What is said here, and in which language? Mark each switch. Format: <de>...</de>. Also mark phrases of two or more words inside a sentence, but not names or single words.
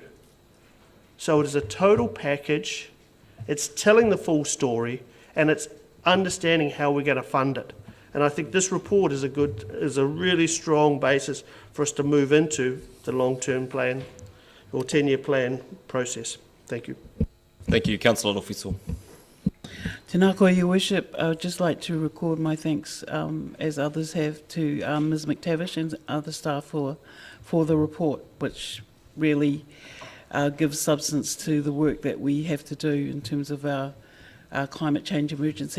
<en>So it is a total package, it's telling the full story, and it's understanding how we're going to fund it. And I think this report is a really strong basis for us to move into the long-term plan or 10-year plan process. Thank you. Thank you, Councillor Lofisol.</en> <mi>Tēnā koe,</mi> <en>Your Worship. I would just like to record my thanks, as others have, to Ms McTavish and other staff for the report, which really gives substance to the work that we have to do in terms of our climate change emergency.</en>